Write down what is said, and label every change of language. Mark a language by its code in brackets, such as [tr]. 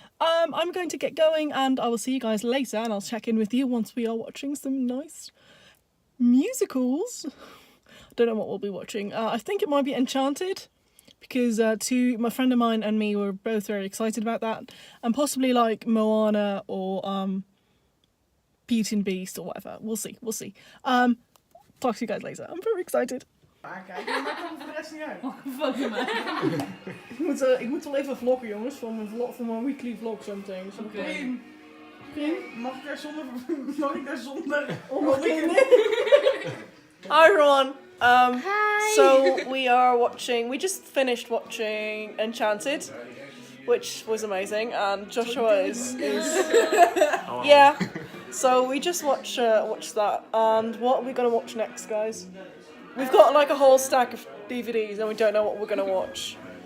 [en] I'm going to get going and I will see you guys later, and I'll check in with you once we are watching some nice musicals. I don't know what we'll be watching. I think it might be Enchanted. because my friend of mine and me were both very excited about that, and possibly like Moana or Beauty and Beast or whatever. We'll see. Talk to you guys later. I'm very excited. [nl] Kijk, maar ik kom voor de rest niet uit. [en] Fucking man. [nl] Ik moet wel even vloggen, jongens, van mijn weekly vlog zometeen. Oké. Mag ik daar zonder [en] Hi everyone. Hi. So we just finished watching Enchanted, which was amazing, and Joshua is yeah. So we just watched that, and what are we gonna watch next, guys? We've got like a whole stack of DVDs, and we don't know what we're gonna watch.